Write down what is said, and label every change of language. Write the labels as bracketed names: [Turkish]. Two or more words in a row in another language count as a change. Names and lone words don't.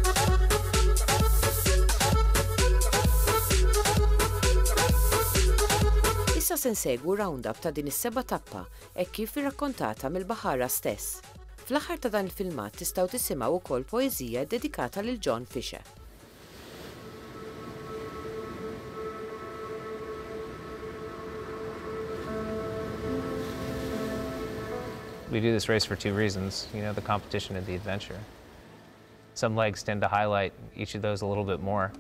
[Maltese] Issa se nsegwu round-up ta' din is-seba' tappa hekk kif irrakkontata mill-baħħara stess. Fl-aħħar ta' dan il-filmat tistgħu tisimgħu wkoll poeżija dedikata lil John Fisher. [English] We do this race for two reasons, the competition and the adventure. Some legs tend to highlight each of those a little bit more.